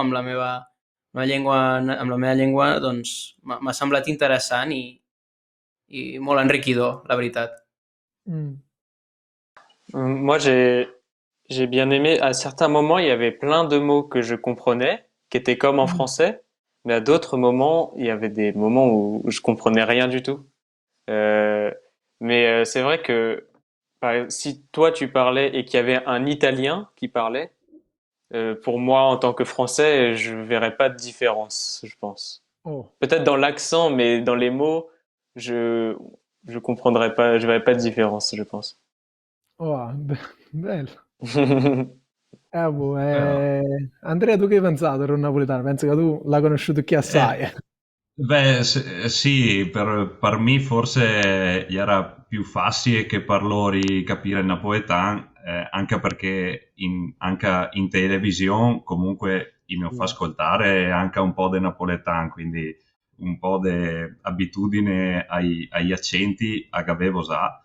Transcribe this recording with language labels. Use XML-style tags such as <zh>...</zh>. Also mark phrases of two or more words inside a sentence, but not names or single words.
<ca>Amb la meva llengua doncs m'ha semblat interessant i molt enriquidor, la veritat. Mm.</ca> <fr>Moi, j'ai bien aimé. À certains moments, il y avait plein de mots que je comprenais, qui étaient comme en Mm. français, mais à d'autres moments, il y avait des moments où je comprenais rien du tout. Euh, mais c'est vrai que si toi tu parlais et qu'il y avait un Italien qui parlait, pour moi en tant que Français, je verrais pas de différence, je pense. Oh, Peut-être dans l'accent, mais dans les mots, je je comprendrais pas, je verrais pas de différence, je pense.</fr> <it>oh, bello. Boh, Però, Andrea, tu che hai pensato del napoletano? Penso che tu l'hai conosciuto chi assai. eh, beh, sì, per me forse era più facile che per loro capire il napoletano, anche perché anche in televisione comunque mi fa ascoltare anche un po' di napoletano, quindi un po' di abitudine agli accenti avevo già.</it>